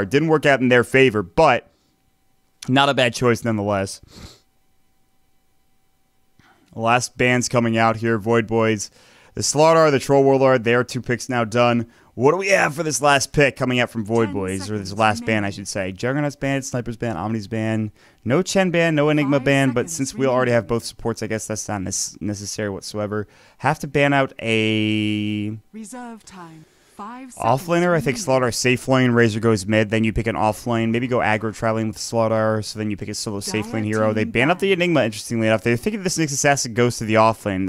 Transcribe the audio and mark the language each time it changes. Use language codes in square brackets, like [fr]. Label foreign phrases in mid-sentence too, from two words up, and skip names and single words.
[en] Didn't work out in their favor, but not a bad choice nonetheless. Last bands coming out here, Void Boys. The Slardar, the Troll Warlord, they are 2 picks now done. What do we have for this last pick coming out from Void Boys? Or this last ban, I should say. Juggernaut's ban, Sniper's ban, Omni's ban. No Chen ban, no Enigma ban, but since we already have both supports, I guess that's not necessary whatsoever. Have to ban out a reserve time. 5 offlaner. I think Slardar safe lane, Razor goes mid, then you pick an offlane. Maybe go aggro traveling with Slardar, so then you pick a solo safe lane hero. They ban out the Enigma, interestingly enough. They're thinking this Nyx Assassin goes to the offlane.